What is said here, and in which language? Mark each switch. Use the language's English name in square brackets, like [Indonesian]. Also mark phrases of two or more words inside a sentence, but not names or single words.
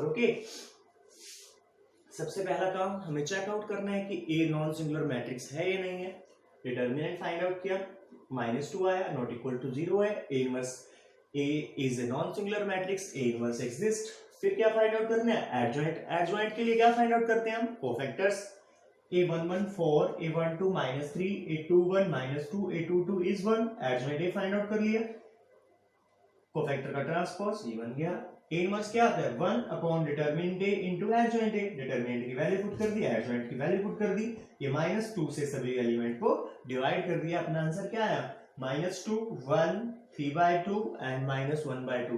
[Hindi] ओके, सबसे पहला काम हमें [English] check out [Hindi] करना है कि [English] A non singular matrix [Hindi] है या नहीं है। [English] determinant find out [Hindi] किया, -2 आया, [English] not equal to 0 है। A inverse A is a non singular matrix, A inverse exist. [Hindi] फिर क्या [English] find out [Hindi] करना है, एडजॉइंट। एडजॉइंट के लिए क्या [English] find out [Hindi] करते हैं हम, कोफैक्टर्स। [English] a11 4, a12 -3, a21 -2, a22 is 1। adjoint A find out [Hindi] कर लिया, कोफैक्टर का ट्रांसपोज ये बन गया। [English] A inverse [Hindi] क्या आता है, [English] 1 upon determinant A into adjoint A. [Hindi] डिटर्मिनेंट की [English] value put [Hindi] कर दी, एडजॉइंट की [English] value put [Hindi] कर दी, ये -2 से सभी एलिमेंट को डिवाइड कर दिया। अपना आंसर क्या आया, -2 1 3/2 एंड -1/2।